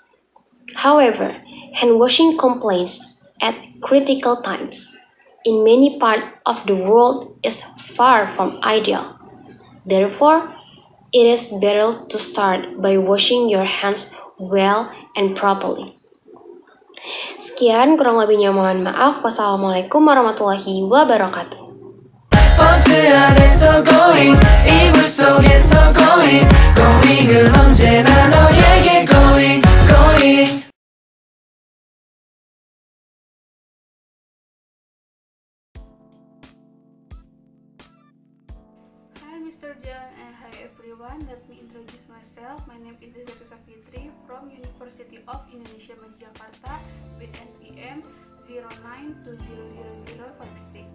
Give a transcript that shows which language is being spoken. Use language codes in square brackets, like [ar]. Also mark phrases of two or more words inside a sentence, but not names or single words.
[en] However, hand washing complaints at critical times in many parts of the world is far from ideal. Therefore, it is better to start by washing your hands well and properly. [id] Sekian, kurang lebihnya mohon maaf. [ar] والسلام عليكم ورحمة الله وبركاته. [ko] 버스 안에서 going 이불 속에서 [en] going going [ko] 은 언제나 너에게 [en] going going. Hi Mr. John and hi everyone. Let me introduce myself. My name is Desiree Safitri from University of Indonesia Jakarta with NPM 092000056.